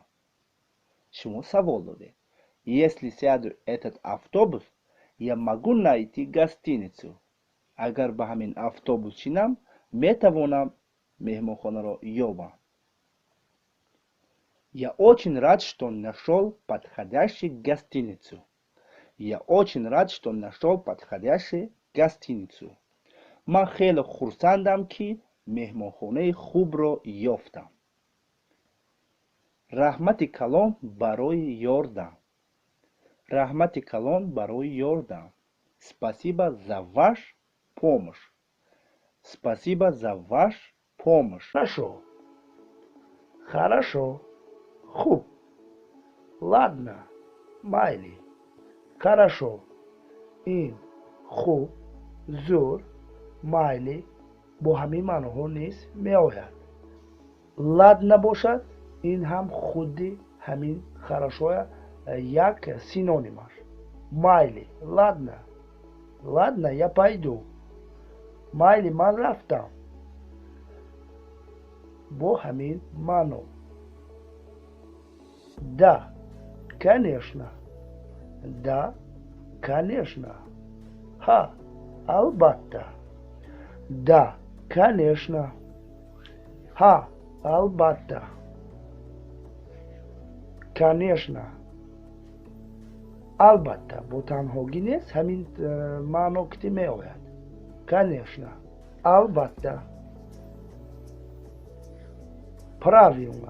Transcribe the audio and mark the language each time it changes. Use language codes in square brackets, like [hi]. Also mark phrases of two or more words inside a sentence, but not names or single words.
[tg] шумо савол додед. [ru] Если сяду этот автобус, я могу найти гостиницу. [tg] Агар ба ҳамин автобус шинам, метавонам меҳмонхонаро ёбам. [ru] Я очень рад, что нашел подходящую гостиницу. Я очень рад, что нашел подходящую гостиницу. [tg] ман хеле хурсандам ки меҳмонхонаи хубро ёфтам. раҳмати калон барои ёрдам. Раҳмати калон барои ёрдам. [ru] Спасибо за ваш помощь. Спасибо за ваш помощь. Хорошо. Хорошо. Хуб. Ладно. Майли. Хорошо. [tg] Ин хуб, зур, майли бо ҳамин маъноҳо низ меояд. Ладна бошад, ин ҳам худи ҳамин хорошоя як синонимаш. [ru] Майли, ладна. Ладна, я пойду. [tg] Майли, ман рафтам. Бо ҳамин маъно. [ru] Да, конечно. Да, конечно. [tg] Ха, албатта. [ru] Да, конечно. Ха, [tg] албатта. [ru] Конечно. Албатта. [tg] Бо танҳогӣ нест, ҳамин маъно кити меояд. [ru] Конечно. Албатта. Правильно.